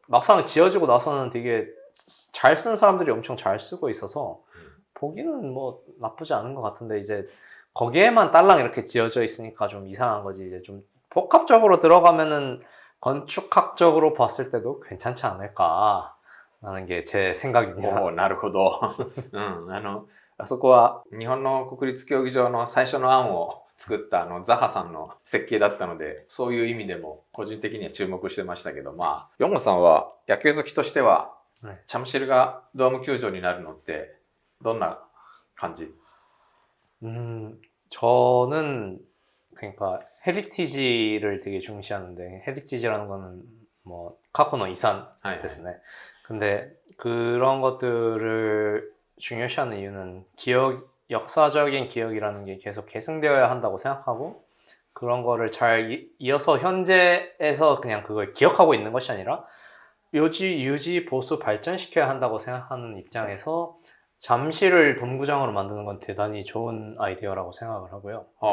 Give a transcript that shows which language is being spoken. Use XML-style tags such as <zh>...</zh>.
<ko>막상 지어지고 나서는 되게 잘 쓰는 사람들이 엄청 잘 쓰고 있어서 보기는 뭐 나쁘지 않은 것 같은데 이제 거기에만 딸랑 이렇게 지어져 있으니까 좀 이상한 거지. 이제 좀 복합적으로 들어가면은 건축학적으로 봤을 때도 괜찮지 않을까 라는 게 제 생각입니다.</ko> <ja>おお、なるほど。うん、あそこは日本の国立競技場の最初の案を作ったザハさんの設計だったので、そういう意味でも個人的には注目してましたけど、まあ、ヨンゴさんは野球好きとしては、</ja> <ko>네.</ko> <ja>잠실がドーム球場になるのってどんな感じ?</ja> <ko>저는 그러니까 헤리티지를 되게 중시하는데 헤리티지라는 거는 뭐</ko> <ja>카코노 이산 はいはい。ですね.</ja> <ko>근데 그런 것들을 중요시하는 이유는 역사적인 기억이라는 게 계속 계승되어야 한다고 생각하고 그런 거를 잘 이어서 현재에서 그냥 그걸 기억하고 있는 것이 아니라 유지, 보수, 발전시켜야 한다고 생각하는 입장에서 잠실을 돔구장으로 만드는 건 대단히 좋은 아이디어라고 생각을 하고요.</ko>